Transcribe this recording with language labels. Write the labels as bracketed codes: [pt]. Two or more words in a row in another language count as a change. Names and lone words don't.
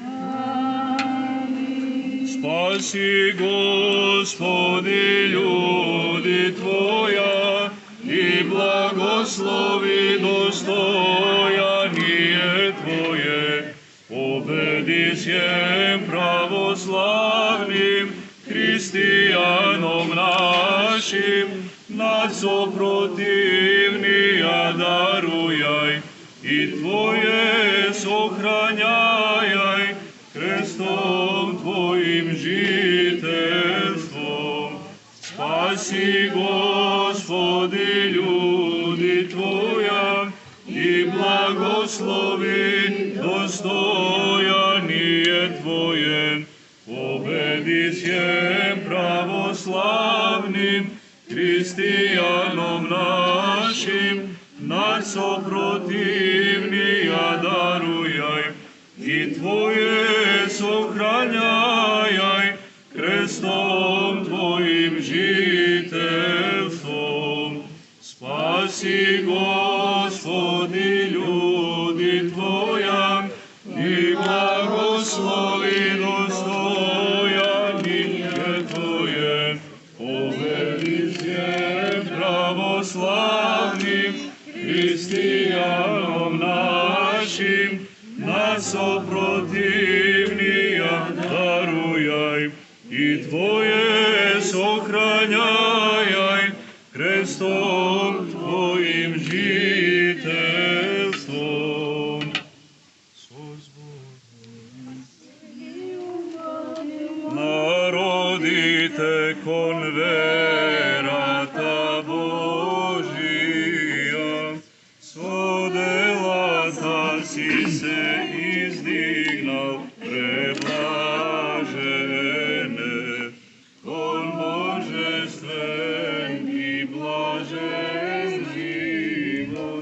[cu] Спаси, Господи, људи Твоја и благослови достојание Твое. Победи всем православным христијаном нашим, над сопротивнија дарујај и Твое сохраняјај крестом Твоим жителством. Спаси, Господи, људи Твоја и благослови достојание Твое. Победи всем православным христијаном нашим, над сопротивнија дарујај и Твое сохраняјај крестом Твоим жителством. Спаси, Господи, људи Твоја и благослови достојание Твое. Победи всем православным христијаном нашим, над сопротивнија дарујај и Твое сохраняјај крестом Твоим жителством. [mk] Народите кон верата Божија, со делата си се издигнал преблажене, кон божествен и блажен живот.